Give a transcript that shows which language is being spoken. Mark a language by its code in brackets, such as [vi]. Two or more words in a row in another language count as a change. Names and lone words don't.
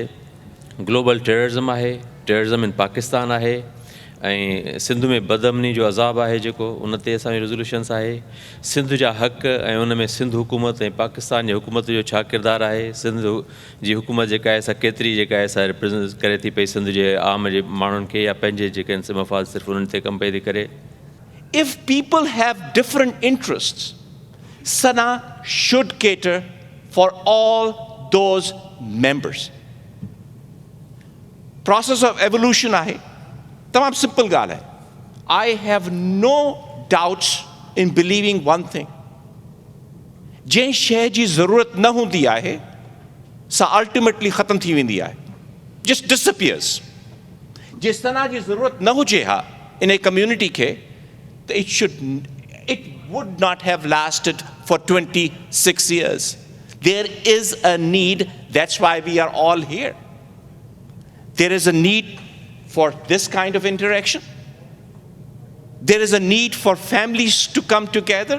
[en] global terrorism [sd] आहे, [en] terrorism in Pakistan [sd] आहे, ऐं सिंध में बदअमनी जो अज़ाब आहे जेको उन ते असांजो रेज़ोल्यूशन्स आहे। सिंध जा हक़ ऐं उन में सिंध हुकूमत ऐं पाकिस्तान जी हुकूमत जो छा किरदारु आहे, सिंध जी हुकूमत जेका आहे सा केतिरी जेका आहे सा रिप्रेज़ेंट करे थी पई सिंध जे आम जे माण्हुनि खे, या पंहिंजे जेके आहिनि मफ़ाद सिर्फ़ु उन्हनि ते कमु पई थी करे। [en] If people have different interests, SYNA should cater for all those members. Process of evolution [sd] आहे, तमाम simple ॻाल्हि आहे। [en] I have no doubts in believing one thing. [sd] जंहिं शइ जी ज़रूरत न हूंदी आहे सा ultimately ख़तम थी वेंदी आहे, [en] just disappears. [sd] जे सना जी ज़रूरत न हुजे हा इन कम्युनिटी खे त [en] it would not have lasted for 26 years. There is a need, that's why we are all here. There is a need for this kind of interaction. There is a need for families to come together.